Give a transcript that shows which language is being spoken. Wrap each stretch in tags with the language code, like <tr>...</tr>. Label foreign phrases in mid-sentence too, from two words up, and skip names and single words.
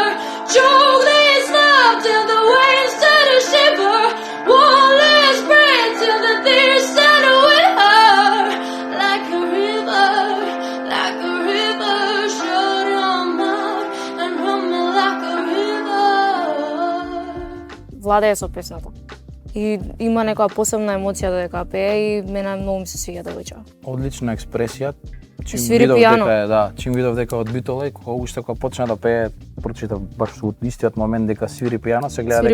<en>Choke this love till the waves start to shiver. One last breath till the tears start to with her. Like a river, like a river. Shut your mouth and run me like a river.</en> <mk>Владее со песната. И има некоја посебна емоција додека пее и мене многу ми се свиѓа девојче. одлична експресија. Чим свири видов пијано. дека чим видов дека од Битола, кога почна да пее, прочитав баш во истиот момент дека свири пијано, се гледа</mk>